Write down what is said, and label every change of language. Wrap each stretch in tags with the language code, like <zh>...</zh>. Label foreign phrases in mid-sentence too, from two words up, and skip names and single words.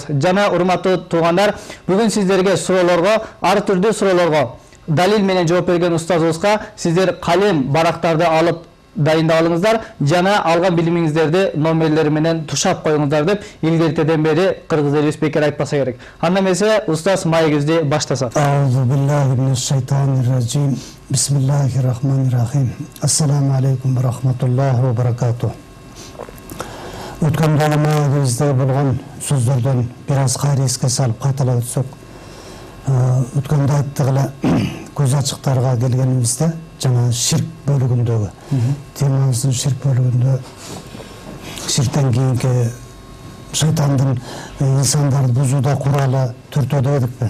<ky>Жана урматтуу туугандар, бүгүн сиздерге суроолорго, ар түрдүү суроолорго далил менен жооп берген устазыбызга сиздер калем барактарды алып дайындап алыңыздар жана алган билимиңиздерди номерлери менен тушап коюңуздар деп илгертеден бери кыргыз элибиз бекер айтпаса керек. Анда эмесе устаз маегибизди баштаса.</ky> <ar>أعوذ بالله من الشيطان الرجيم. بسم الله الرحمن الرحيم. السلام عليكم ورحمة الله وبركاته.</ar> <ky>Өткөн жолу маегибизде болгон сөздөрдөн бир аз кайра эске салып кайталап өтсөк, өткөндө айттык эле көз ачыктарга келгенибизде жана ширк бөлүгүндөгү темабыздын ширк бөлүгүндө ширктен кийинки шайтандын инсандарды бузууда куралы төртөө деп эдикпи?</ky>